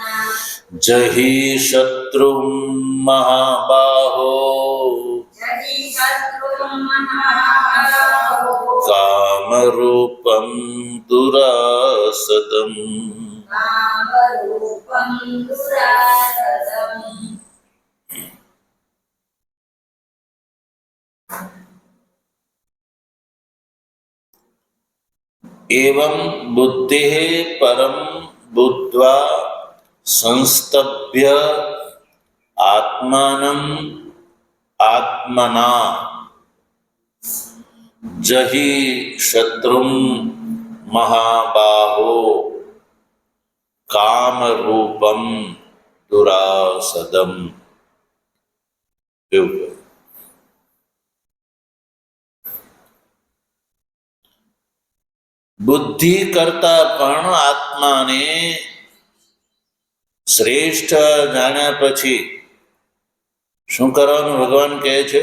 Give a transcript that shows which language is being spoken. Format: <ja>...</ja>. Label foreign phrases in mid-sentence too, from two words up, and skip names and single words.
<sa>જહિ શત્રુમ મહાબાહો કામરૂપમ દુરાસદમ. एवं बुद्धिः परं बुद्ध्वा संस्तभ्य आत्मानं आत्मना जहि शत्रुं महाबाहो कामरूपं दुरासदम.</sa> <gu>બુદ્ધિ કરતા પણ આત્માને શ્રેષ્ઠ જાણ્યા પછી શું કરવાનું ભગવાન કહે છે?</gu>